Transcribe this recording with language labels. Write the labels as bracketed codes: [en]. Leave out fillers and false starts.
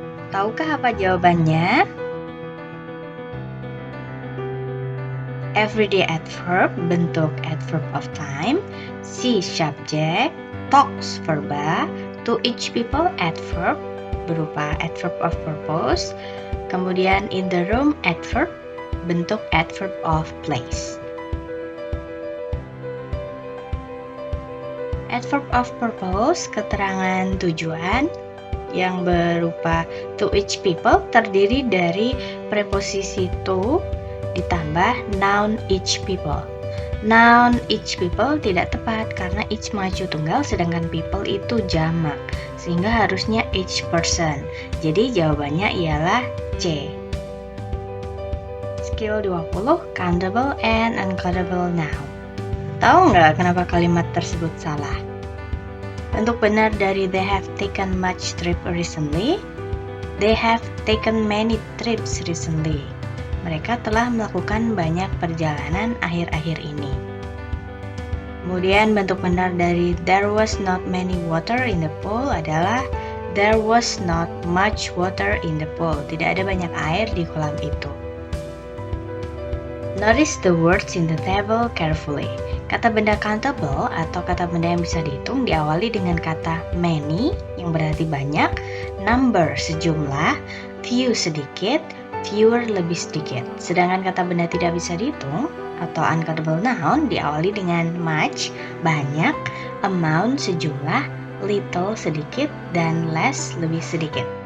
[id] Tahukah apa jawabannya? [en] Everyday adverb, bentuk adverb of time, see subject, talks verba, to each people adverb, berupa adverb of purpose, kemudian in the room adverb, bentuk adverb of place. [id] Adverb of purpose, keterangan tujuan, yang berupa [en] to each people [id] terdiri dari preposisi to ditambah noun each people. Noun [en] each people [id] tidak tepat karena each maju tunggal sedangkan people itu jamak, sehingga harusnya [en] each person. [id] Jadi jawabannya ialah C. [en] Skill 20, countable and uncountable noun. [id] Tahu nggak kenapa kalimat tersebut salah? Bentuk benar dari [en] they have taken much trip recently, they have taken many trips recently. [id] Mereka telah melakukan banyak perjalanan akhir-akhir ini. Kemudian bentuk benar dari [en] there was not many water in the pool [id] adalah [en] there was not much water in the pool. [id] Tidak ada banyak air di kolam itu. [en] Notice the words in the table carefully. [id] Kata benda countable atau kata benda yang bisa dihitung diawali dengan kata many yang berarti banyak, number sejumlah, few sedikit, fewer lebih sedikit. Sedangkan kata benda tidak bisa dihitung atau uncountable noun diawali dengan much, banyak, amount sejumlah, little sedikit, dan less lebih sedikit.